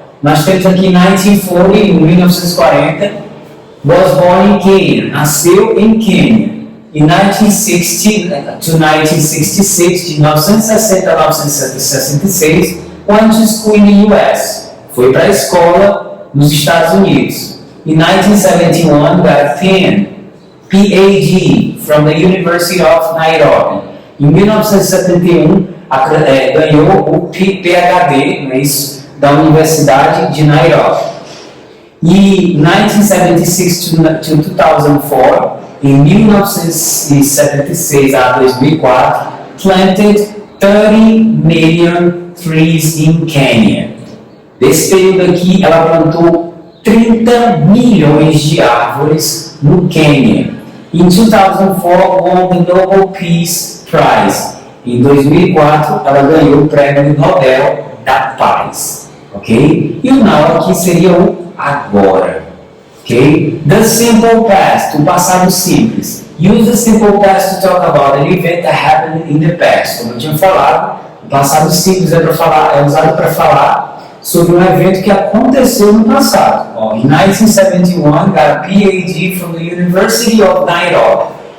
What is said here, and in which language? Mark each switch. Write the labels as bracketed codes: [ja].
[pt] Nós temos aqui 1940, em 1940, [en] was born in Kenya, [pt] nasceu em Quênia. Em 1960 to 1966, de 1960 a 1966, [en] went to school in the US, [pt] foi para a escola nos Estados Unidos. Em 1971, [en] got 10 PhD from the University of Nairobi. [pt] Em 1971, ganhou o PhD, não é isso, da Universidade de Nairobi. [en] E 1976 to 2004, [pt] em 1976 a 2004, [en] planted 30 million trees in Kenya. [pt] Nesse período aqui, ela plantou 30 milhões de árvores no Quênia. Em 2004, [en] won the Nobel Peace Prize. [pt] Em 2004, ela ganhou o Prêmio Nobel da Paz. Ok? E o now aqui seria o agora. [en] Ok? The simple past, [pt] o passado simples. [en] Use the simple past to talk about an event that happened in the past. [pt] Como eu tinha falado, o passado simples é usado para falar sobre um evento que aconteceu no passado. [en] Em 1971, got a PhD from the University of Nairobi.